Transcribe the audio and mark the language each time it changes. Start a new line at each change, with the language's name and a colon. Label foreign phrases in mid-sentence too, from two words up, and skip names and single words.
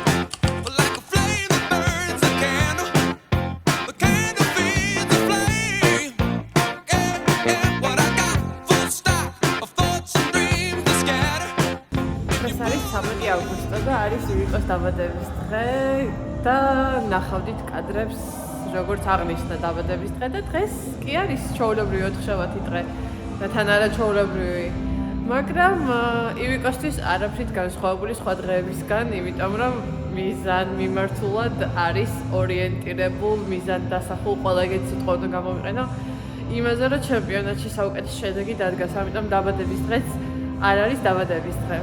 English: But like a flame that burns a candle, the candle feeds the flame. Yeah, yeah, what I got, full stock of thoughts and dreams to scatter.
Georgian: ეს არის 13 აგვისტო და არის ივიკოს დაბადების დღე და ნახავდით კადრებს როგორც აღნიშნა დაბადების დღე და დღეს კი არის ჩვეულებრივი 4-შაბათი დღე და თან არა ჩვეულებრივი მაგრამ ივიკოსთვის არაფრით განსხვავებული სხვა დღეებისგან, იმიტომ რომ მიზან მიმართულად არის ორიენტირებულ, მიზან დასახულ ყველა ეგეთი სიტყვა უნდა გამოვიყენო იმაზე, რომ ჩემპიონატში საუკეთესო შედეგი დადგას, ამიტომ დაბადების დღეც არ არის დაბადების დღე.